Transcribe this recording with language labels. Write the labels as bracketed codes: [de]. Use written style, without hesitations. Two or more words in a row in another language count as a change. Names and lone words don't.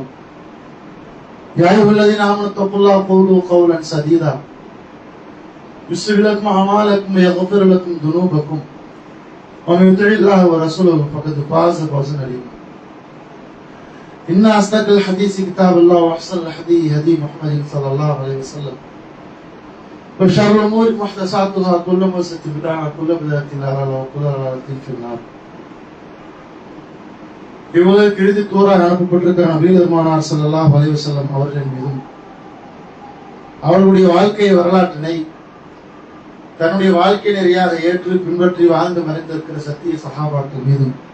[ar] يا أيها الذين آمنوا اتقوا الله وقولوا قولا سديدا يصلح لكم أعمالكم ويغفر لكم ذنوبكم ومن يطع الله ورسوله فقد فاز فوزا عظيما. إن أصدق الحديث كتاب الله وأحسن الهدي هدي محمد صلى الله عليه وسلم وشر الأمور محدثاتها كل محدثة بدعة وكل بدعة ضلالة وكل ضلالة في النار. [ta] இவ்வுலகிற்கு எழுதி தூராக அனுப்பப்பட்டிருக்கிற நபிகள் பெருமானார் [ar] صلى الله عليه وسلم [ta] அவர்களின் மீதும் அவர்களுடைய வாழ்க்கை வரலாற்றினை தன்னுடைய வாழ்க்கை நெறியாக ஏற்று பின்பற்றி வாழ்ந்து மறைந்திருக்கிற சத்திய சஹாபாக்கள் மீதும்